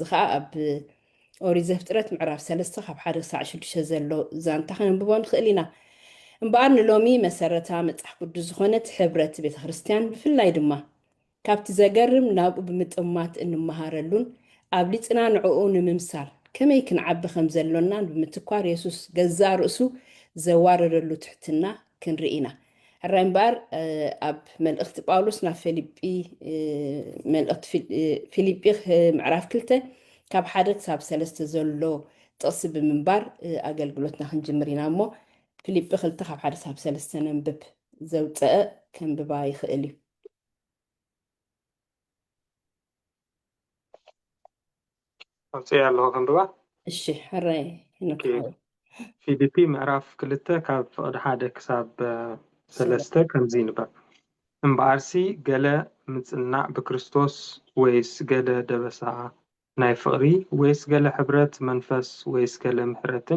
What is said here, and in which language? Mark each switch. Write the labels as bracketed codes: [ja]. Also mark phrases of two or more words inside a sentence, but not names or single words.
[ti] ከዓ ኣብ ኦሪት ዘፍጥረት ምዕራፍ 3 ካብ 1 ክሳብ 6 ዘሎ ዛንታ ከነንብቦ ንኽእል ኢና እምበኣር ንሎሚ መሰረታ መፅሓፍ ቅዱስ ዝኾነት ሕብረት ቤተ ክርስቲያን ብፍላይ ድማ ካብቲ ዘገርም ናብኡ ብምጥማት እንመሃረሉን ኣብ ሊፅና ንዕኡ ንምምሳል ከመይ ክንዓቢ ከም ዘሎናን ብምትኳር የሱስ ገዛ ርእሱ ዘዋረደሉ ትሕትና ክንርኢ ኢና ሕራይ እምበር ኣብ መልእኽቲ ጳውሎስ ናብ ፊልጵ ምዕራፍ 2 ካብ 1 ክሳብ 3 ዘሎ ጥቕሲ ብምንባር ኣገልግሎትና ክንጅምር ኢና እሞ ፊልጵ 2 ካብ 1 ክሳብ 3 ነንብብ ዘውፅአ ከንብባ ይኽእል እዩ أوصي الله كنبا. እሺ ሕራይ ንክሓው ፊልጵ ምዕራፍ 2 ካብ ፍቕዲ 1 ክሳብ 3 ከምዚ ንበብ እምበኣርሲ ገለ ምጽናዕ ብክርስቶስ ወይስ ገለ ደበሳ ናይ ፍቕሪ ወይስ ገለ ሕብረት መንፈስ ወይስ ገለ ምሕረትን